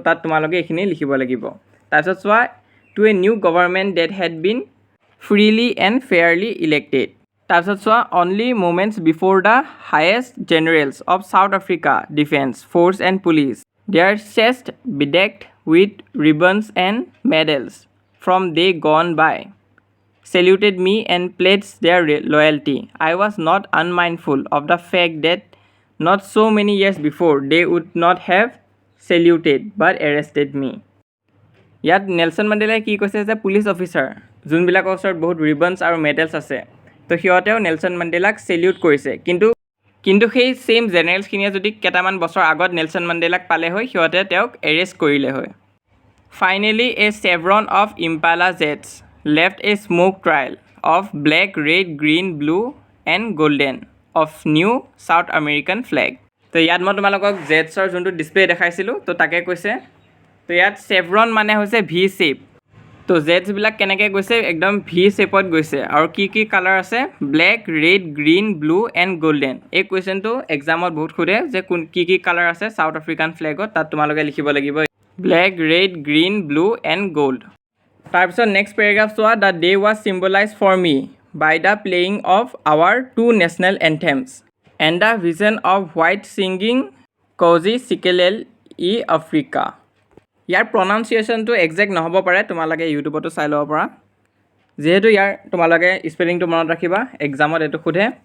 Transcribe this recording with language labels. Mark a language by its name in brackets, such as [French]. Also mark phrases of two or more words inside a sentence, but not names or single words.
[Assamese] তাত তোমালোকে এইখিনি লিখিব লাগিব তাৰপিছত চোৱা [English] to a new government that had been freely and fairly elected [Assamese] তাৰপিছত চোৱা [English] only moments before the highest generals of South Africa defence force and police their chests bedecked with ribbons and medals from day gone by saluted me and pledged their loyalty. I was not unmindful of the fact that not so many years before they would not have saluted but arrested me. [Assamese] ইয়াত নেলছন মেণ্ডেলাই কি কৈছে যে পুলিচ অফিচাৰ যোনবিলাকৰ ওচৰত বহুত ৰিবনছ আৰু মেডেলছ আছে তো সিহঁতেও নেলছন মেণ্ডেলাক চেলিউট কৰিছে কিন্তু সেই সেম জেনেৰেলছখিনিয়ে যদি কেইটামান বছৰ আগত নেলছন মেণ্ডেলাক পালে হয় সিহঁতে তেওঁক এৰেষ্ট কৰিলে হয় [English] Finally, a chevron of Impala jets left a smoke trail of black, red, green, blue and golden of new South American flag. [Assamese] তো ইয়াত মই তোমালোকক জেটছৰ যোনটো ডিসপ্লে দেখাইছিলোঁ তো তাকে কৈছে তো ইয়াত চেভৰন মানে হৈছে ভি শেপ তো জেটছবিলাক কেনেকৈ গৈছে একদম ভি শেপত গৈছে আৰু কি কালাৰ আছে [English] black red green blue and golden [Assamese] এই কুৱেশ্যনটো এক্সামত বহুত সোধে যে কি কালাৰ আছে [English] South African flagত [Assamese] তাত তোমালোকে লিখিব লাগিব [English] Black, red, green, blue and gold. [Assamese] তাৰপিছত নেক্সট পেৰাগ্ৰাফ চোৱা [English] the day was symbolized for me by the playing of our two national anthems and the vision of white singing [Assamese] কজি চিকেলেল ই আফ্ৰিকা ইয়াৰ প্ৰনাউন্সিয়েশ্যনটো একজেক্ট নহ'ব পাৰে তোমালোকে ইউটিউবতো চাই ল'ব পাৰা যিহেতু ইয়াৰ তোমালোকে স্পেলিংটো মনত ৰাখিবা এক্সামত এইটো সোধে